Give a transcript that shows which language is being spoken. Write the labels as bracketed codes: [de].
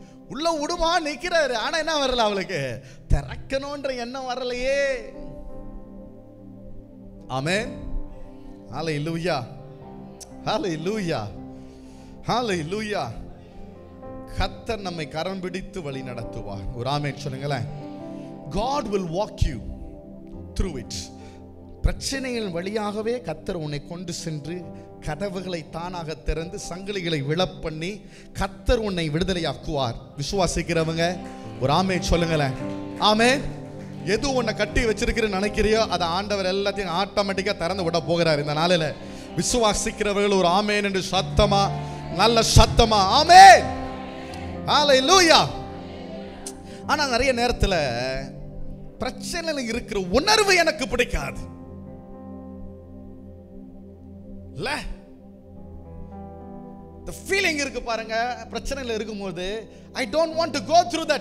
[ta] உள்ள விடுமா நிக்கிறாரு. ஆனா என்ன வரல அவளுக்கு? திறக்கணும்ன்ற எண்ணம் வரலையே. ஆமென், ஹல்லேலூயா, ஹல்லேலூயா, ஹல்லேலூயா. கர்த்தர் நம்மை கரம் பிடித்து வழி நடத்துவார். ஒரு ஆமென் சொல்லுங்களேன். [en] God will walk you through it. [ta] பிரச்சனைகள் வழியாகவே கர்த்தர் உன்னை கொண்டு சென்று கதவுகளை தானாக திறந்து சங்கிலிகளை விழப்பண்ணி கர்த்தர் உன்னை விடுதலையாக்குவார். விசுவாசிக்கிறவங்க ஒரு ஆமென் சொல்லுங்களேன். ஆமென். எது உன்னை கட்டி வச்சிருக்கிறன்னு நினைக்கிறியோ அதை ஆண்டவர் எல்லாத்தையும் ஆட்டோமேட்டிக்கா திறந்து விட போகிறார் இந்த நாளில். விசுவாசிக்கிறவர்கள் ஒரு ஆமென் என்று சத்தமா, நல்ல சத்தமா ஆமென், ஹல்லேலூயா. ஆனா நிறைய நேரத்தில் பிரச்சனையில இருக்கிற உணர்வு எனக்கு பிடிக்காது. [en] the feeling [ta] இருக்கு பாருங்க. பிரச்சனையில இருக்கும்போது [en] I don't want to go through that.